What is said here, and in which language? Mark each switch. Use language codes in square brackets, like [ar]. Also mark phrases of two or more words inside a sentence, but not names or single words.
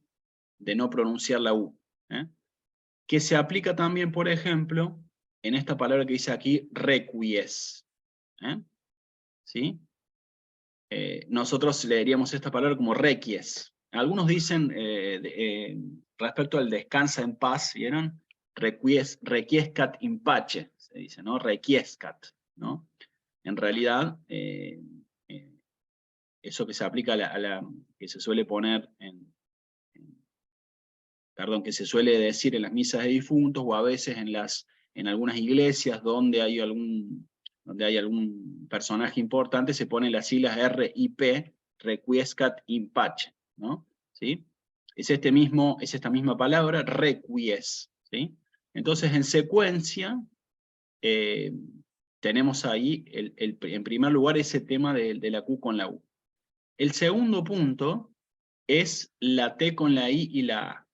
[es] De no pronunciar la U, que se aplica también, por ejemplo, en esta palabra que dice aquí, requies, ¿sí? Nosotros leeríamos esta palabra como requies. Algunos dicen, respecto al descansa en paz, ¿vieron? [la] Requiescat in pace, [es] se dice, ¿no? Requiescat, ¿no? En realidad, eso que se aplica que se suele poner perdón, que se suele decir en las misas de difuntos o a veces en algunas iglesias donde hay algún personaje importante, se ponen las siglas RIP, [la] requiescat in pace, [es] ¿no? ¿Sí? Es esta misma palabra, requies, ¿sí? Entonces, en secuencia, tenemos ahí, en primer lugar, ese tema de la Q con la U. El segundo punto es la T con la I y la A.